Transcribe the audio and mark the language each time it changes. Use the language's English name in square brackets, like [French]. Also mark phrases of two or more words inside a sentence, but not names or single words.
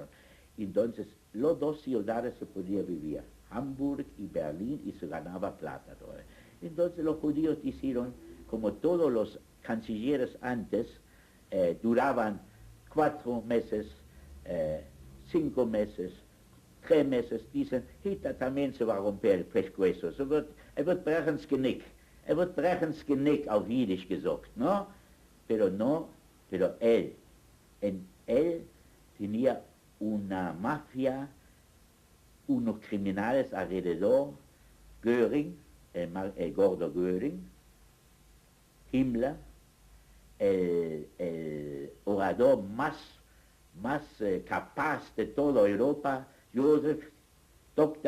[Spanish] Entonces, las dos ciudades se podía vivir, Hamburg y Berlín, y se ganaba plata todavía. Entonces los judíos hicieron, como todos los cancilleres antes, duraban 4 meses, 5 meses, 3 meses, dicen, Hitler también se va a romper el pescuezo, [German] wird brechen Genick, wird brechen Genick auf Jiddisch gesagt, [Spanish] ¿no? Pero él tenía una mafia, unos criminales alrededor, Göring, el gordo Göring, Himmler, el orador más capaz de toda Europa, Dr.